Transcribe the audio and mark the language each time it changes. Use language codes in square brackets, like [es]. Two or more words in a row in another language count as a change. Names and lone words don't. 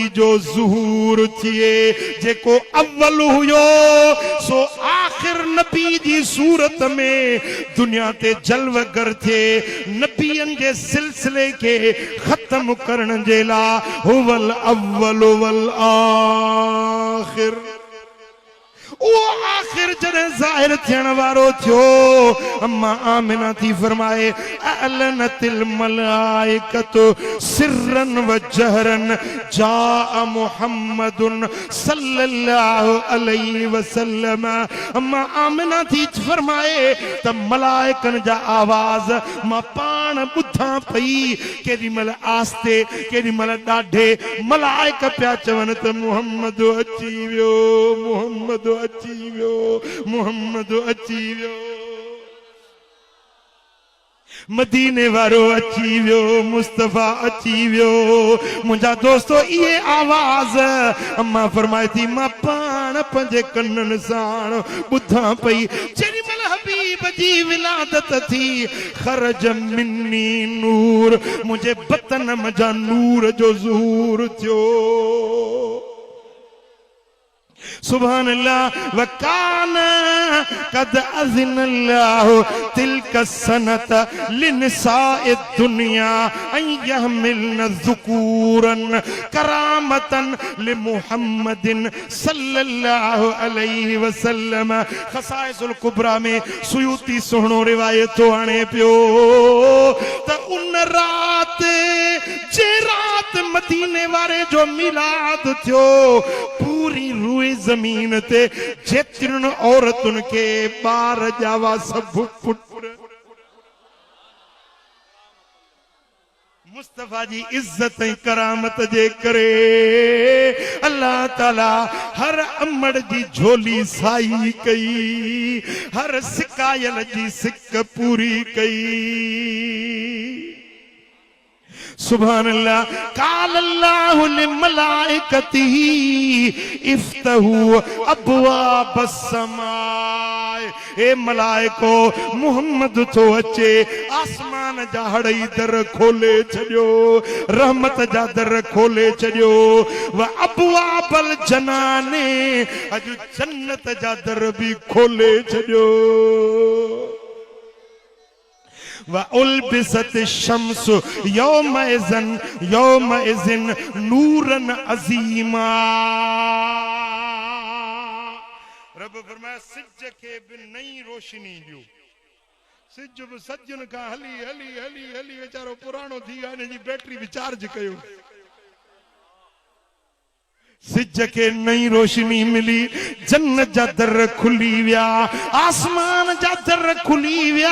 [sd] जो ज़ुहूर थिए जेको अव्वल हुयो सो आख़िर नबी जी सूरत में दुनिया ते जलवगर थिए नबियनि जे सिलसिले खे ख़त्म करण जे लाइ [ar] هو الأول والآخر [sd] वो आखिर जॾहिं ज़ाहिर थियण वारो थियो अम्मा आमिना थी फरमाए [ar] أعلنت الملائكة سرا وجهرا جاء محمد صلى الله عليه وسلم [sd] अम्मा आमिना थी फरमाए त मलाइकनि जा आवाज़ मां पाण ॿुधां पई केॾीमहिल आस्ते केॾीमहिल ॾाढे मलाइक पिया चवनि त मुहम्मद अची वियो मुहम्मद अची वियो मोहम्मद अची वियो मदीने वारो अची वियो मुस्तफ़ा अची वियो मुंहिंजा दोस्तो इहे आवाज़ अम्मा फरमाए थी मां पाण पंहिंजे कननि सां ॿुधां पई जेॾीमहिल हबीब जी विलादत थी [ar] خرج مني نور [sd] मुंहिंजे बतन जा नूर जो ज़ुहूर थियो [ar] سبحان الله وكان قد أذن الله تلك السنة لنساء الدنيا أن يحملن ذكورا كرامة لمحمد صلى الله عليه [sd] वसल्लम खसाइसुल कुबरा में सुयूती सुहिणो रिवायत आणे पियो त उन रात जे रात मदीने वारे जो मिलाद थियो पूरी रूए जमीन ते जेतिरनि औरतुनि खे ॿार ॼावा सभु पुट मुस्तफा जी इज्जत ऐं करामत जे करे अल्लाह ताला हर अमड़ जी झोली साई कई, हर सिकायल जी सिक पूरी कई। [ar] سبحان الله. قال الله لملائكته افتحوا أبواب السماء. [sd] ए मलाइको मुहम्मद तो अचे, आसमान जा हड़ई दर खोले छॾियो, रहमत जा दर खोले छॾियो। [ar] وأبواب الجنان, [sd] अज जन्नत जा दर भी खोले छॾियो। [ar] وألبست الشمس يومئذ نورا عظيما. [sd] रब फरमाया सिज के भी नई रोशनी ॾियो। सिज भी सजन का हली हली हली हली वेचारो पुराणो थी वियो, हिन जी बैटरी भी चार्ज कयो। सिज के नई रोशनी मिली, जन्नत जा दर खुली विया, आसमान जा दर खुली विया।